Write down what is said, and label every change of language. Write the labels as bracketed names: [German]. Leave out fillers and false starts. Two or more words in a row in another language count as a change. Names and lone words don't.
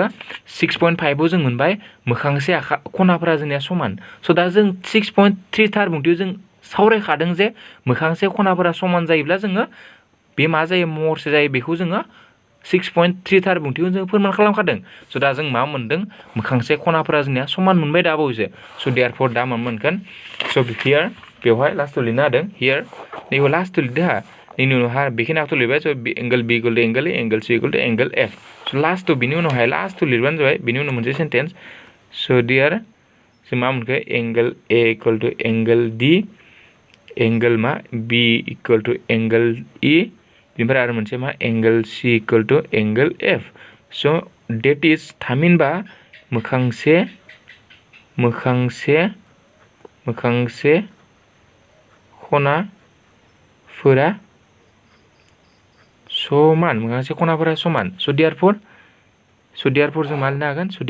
[Bodo] 6.5 जों मोनबाय मोखांसे खनाफोरा जोंनिया समान स' दा जों 6.3 थारबुंथियाव जों सावरायखादों जे मोखांसे खनाफोरा समान जायोब्ला जोङो बे मा जायो महरसे जायो बेखौ जोङो 6.3 थारबुंथियाव जों फोरमान खालामखादों स' दा जों मा मोनदों मोखांसे खनाफोरा जोंनिया समान मोनबाय दा बावैसो स' देयारफर दा मा मोनगोन स' हियार बेवहाय लास्टआव लिरनो हादों हियार नैबे लास्टआव लिरदो हा नैनि उनावहाय बेखिनियावथ' लिरबाय स' [English] angle B equal to angle A angle C equal to angle F [Bodo] स' लास्टआव बिनि उनावहाय लास्टआव लिरबानो जाबाय बिनि उनाव मोनसे सेन्टेन्स स' देयार जों मा मोनखो [English] angle A equal to angle D [Bodo] एंगल मा [English] B equal to angle E [Bodo] बेनिफ्राय आरो मोनसे मा [English] angle C equal to angle F [Bodo] स' [English] that is [Bodo] थामहिनबा मोखांसे खनाफोरा समान मोखांसे खनाफोरा समान स' देयारफोर जों मा लिरनो हागोन स'